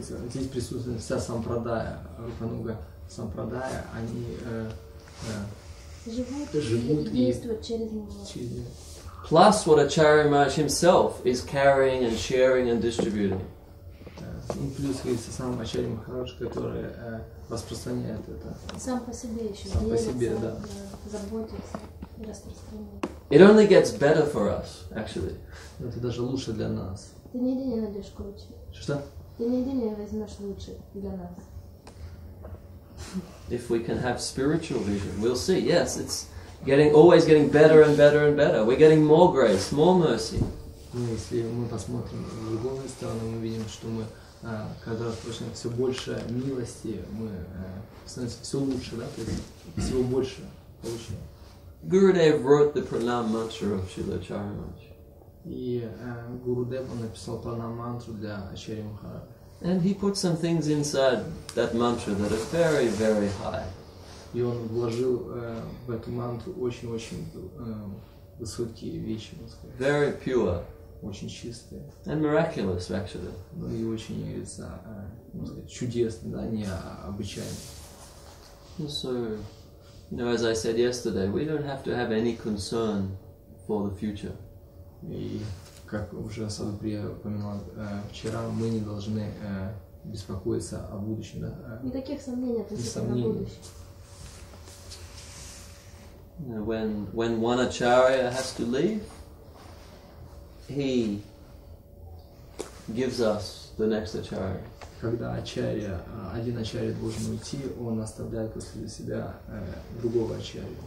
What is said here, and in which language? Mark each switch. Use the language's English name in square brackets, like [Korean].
[Russian] Здесь присутствует вся сампрадая, Рупануга сампрадая, они живут и действуют через него. [English] Plus what Acharya Maharaj himself is carrying and sharing and distributing. [Russian] И плюс есть сам Ачарья Махарадж, который распространяет это. Сам по себе еще сам по себе, делится, да. заботится и распространяет. [English] It only gets better for us, actually. [Russian] Это даже лучше для нас. Ты нигде не найдешь круче. Что? Ты нигде не возьмешь лучше для нас. [English] If we can have spiritual vision, we'll see. Yes, it's always getting better and better and better. We're getting more grace, more mercy. [Russian] Ну, если мы посмотрим в другую сторону, мы видим, что мы когда получаем все больше милости, мы становимся все лучше, да, то есть всего больше получаем. [English] Gurudev wrote the pranam mantra of Srila Acharya Maharaj. [Russian] И Гурудев, он написал пранам-мантру для Ачарьи Махараджа. [English] And he put some things inside that mantra that are very, very high. [Russian] И он вложил в эту мантру очень-очень высокие вещи, можно сказать. [English] Very pure. [Russian] Очень чистые. [English] And miraculous, actually. [Russian] Ну и очень, можно сказать, чудесные, да, необычайные. [English] So, as I said yesterday, we don't have to have any concern for the future. [Russian] И как уже Садху Прией упоминал вчера, мы не должны беспокоиться о будущем, да? Никаких сомнений относительно будущего. [English] When one acharya has to leave, he gives us the next acharya. [Russian] Когда один ачарья должен уйти, он оставляет после себя другого ачарью.